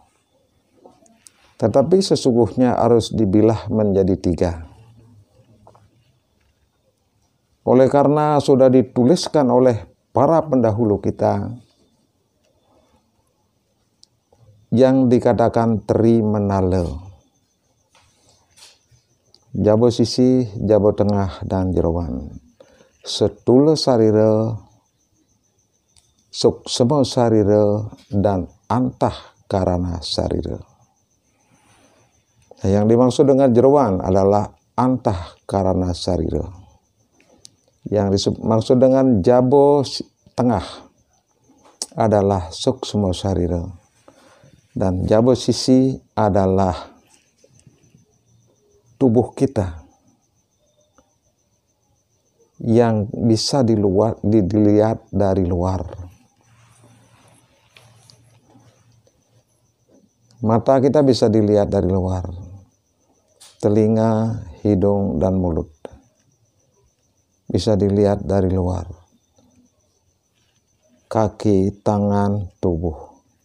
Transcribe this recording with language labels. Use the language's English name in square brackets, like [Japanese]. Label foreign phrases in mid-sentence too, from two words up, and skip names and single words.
[Indonesian] Tetapi sesungguhnya harus dibilah menjadi 3. Oleh karena sudah dituliskan oleh para pendahulu kita yang dikatakan tri menale. [Balinese] Jabo sisi, jabo tengah, dan jeroan. Setule sarire, suksema sarira, dan antah karana sarira. [Indonesian] Nah, yang dimaksud dengan jeroan adalah [Balinese] antah karana sarira. [Indonesian] Yang dimaksud dengan [Balinese] jabo tengah [Indonesian] adalah [Balinese] suksema sarira. [Indonesian] Dan [Balinese] jabo sisi [Indonesian] adalah tubuh kita yang bisa dilihat dari luar. Mata kita bisa dilihat dari luar, telinga, hidung, dan mulut bisa dilihat dari luar, kaki, tangan, tubuh.